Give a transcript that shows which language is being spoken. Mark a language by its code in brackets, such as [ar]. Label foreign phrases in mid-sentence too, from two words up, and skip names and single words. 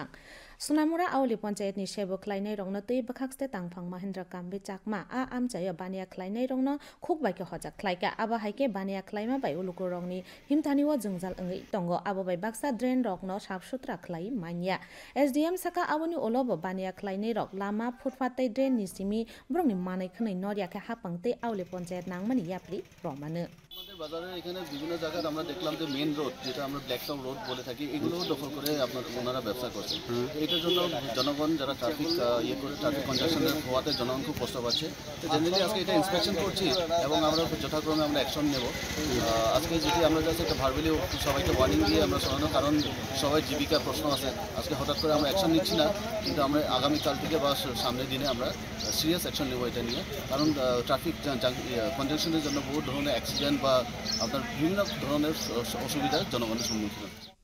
[trp] Sunamura Auli Panchayat ni Shebo Klainai Rongno Tui Bakhakste Tangphang Mahendra Kambi Chakma A Amchaya Bania Klainai Rongno Khukbai ke hoja khlaika aba haike bania klaima bai uluko rongni himthaniwa jungjal angai tongo abo bai baksa drain rokno sabsutra khlai manya. SDM Saka awani olobo bania klainai rok lama footpath tai drain ni simi brongni manai khnai norya ke hapangte Auli Panchayat nangmani yapli romanu. [bn] বাজারের এখানে বিভিন্ন জায়গায় আমরা দেখলাম যে [en] main road [bn] যেটা আমরা [en] blacktop road [bn] বলে থাকি এগুলোও দখল করে ওনারা ব্যবসা করছেন এটার জন্য জনগণ যারা ট্রাফিক করে [en] traffic congestion [bn] হওয়াতে জনগণ খুব কষ্ট পাচ্ছে তো জেনারেলি আজকে এটা ইন্সপেকশন করছি এবং আমরা যথাক্রমে আমরা অ্যাকশন নেব আজকে যদি আমরা যাচ্ছি একটা ভার্বালি সবাইকে ওয়ার্নিং দিয়ে আমরা শোনানো কারণ সবাই জীবিকার প্রশ্ন আছে আজকে হঠাৎ করে আমরা অ্যাকশন নিচ্ছি না কিন্তু আমরা আগামীকাল থেকে বা সামনের দিনে আমরা [en] serious action [bn] নেব এটা নিয়ে কারণ [en] traffic congestion [bn] জন্য বহু ধরনের অ্যাক্সিডেন্ট বা আপনার বিভিন্ন ধরনের অসুবিধার জনগণের সম্মুখীন হচ্ছে